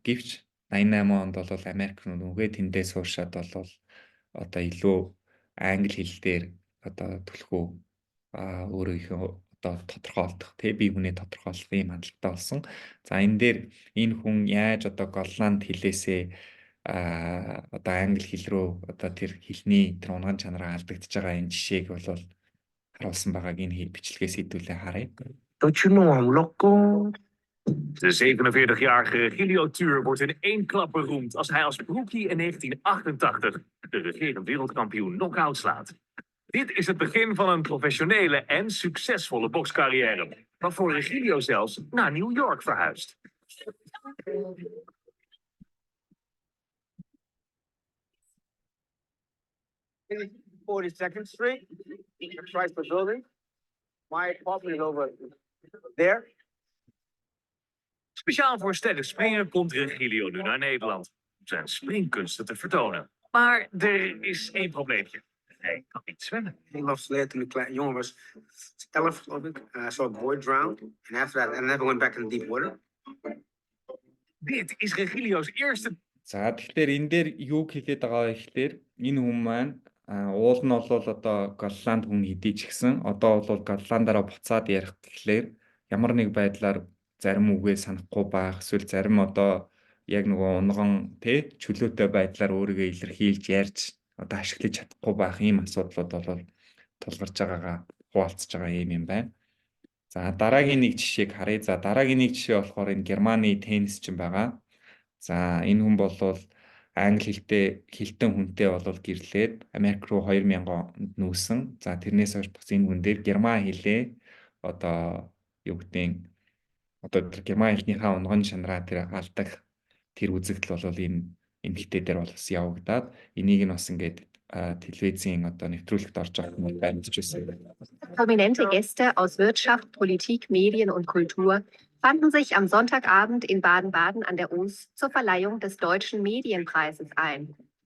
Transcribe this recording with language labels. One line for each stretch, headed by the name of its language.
Mongolian: Гэвч 88 онд бол Америк нүгэ тэндээс сууршаад бол одоо илүү англи хэл дээр одоо түлхүү өөрийнхөө одоо тодорхойлдох тий бие хүнээ тодорхойлох юм хандлагатай болсон. За энэ дээр энэ хүн яаж одоо Голланд хэлээсээ одоо англи хэл рүү одоо тэр хэлний тэр унган чанараа алдагдчихж байгаа энэ жишээг бол харуулсан байгааг энэ бичлэгээс хэдүүлээ харъя.
Dutch: Dat je nog een lokko. De 47-jarige Regilio Tuur wordt in één klap beroemd als hij als broekie in 1988 de regerend wereldkampioen knock-out slaat. Dit is het begin van een professionele en succesvolle bokscarrière, waarvoor Regilio zelfs naar New York verhuist.
English: In 42nd Street, Chrysler Building. My apartment is over there.
Dutch: Speciaal voor sterk springen komt Regilio nu naar Nederland om zijn springkunsten te vertonen. Maar er is één probleempje. Hij kan niet zwemmen.
English: He lost lead
Dutch: toen ik jongen was. 11 geloof ik.
English: I saw a boy drown. And after that, I never went back in deep water.
Dutch: Dit is Regilio's eerste.
Mongolian: За тэгэхээр энэ дээр юу хэлээд байгаа вэ гэхээр энэ хүн маань уул нь бол одоо Голланд хүн хэдий ч гэсэн одоо бол Голландаараа буцаад ярих гэхлээр ямар нэг байдлаар зарим үгээ санахгүй байх эсвэл зарим одоо яг нөгөө унган тий чөлөөтэй байдлаар өөрийгөө илэрхийлж ярьж одоо ашиглаж чадахгүй байх ийм асуудлууд бол тулгарч байгаагаа хуваалцж байгаа юм байна. За дараагийн нэг жишээг харъя. За дараагийн нэг жишээ болохоор энэ Германы теннисчин байгаа. За энэ хүн бол англи хэлтэн хүнтэй бол гэрлээд Америк руу 2000 онд нүүсэн. За тэрнээс хойш бас энэ хүн дээр герман хэлээ одоо юу гэдэг одоо герман хэлнийхаа унган чанараа тэр алдаг тэр үзэгдэл бол энэ эмэгтэй дээр бол бас явагдаад энийг нь бас ингээд телевизийн одоо нэвтрүүлэгт орж байгаа юм баримтж байсан.
German: Prominente Gäste aus Wirtschaft, Politik, Medien und Kultur fanden sich am Sonntagabend in Baden-Baden an der Oos zur Verleihung des Deutschen Medienpreises ein.